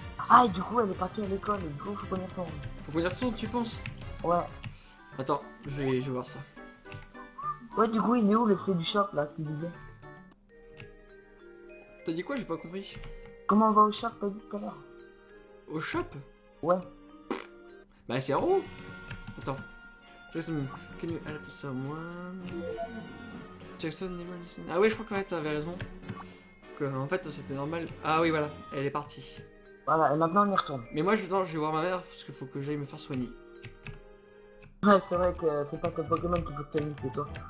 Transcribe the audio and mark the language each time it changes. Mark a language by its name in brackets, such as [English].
[French] Ah, et du coup, elle est partie à l'école, et du coup, faut qu'on y retourne. Faut qu'on y retourne, tu penses? Ouais. Attends, je vais voir ça. Ouais, du coup, il est où le C du shop, là, tu disais? T'as dit quoi? J'ai pas compris. Comment on va au shop, t'as dit tout à l'heure? Au shop? Ouais. Bah c'est en haut. Attends. [English] Jackson, can you help someone? Jackson never listen. [French] Ah oui, je crois que ouais, t'avais raison. En fait, c'était normal. Ah oui, voilà, elle est partie. Voilà, et maintenant on y retourne. Mais moi, je vais voir ma mère parce qu'il faut que j'aille me faire soigner. Ouais, c'est vrai que c'est pas ton Pokémon qui peut te soigner, c'est toi.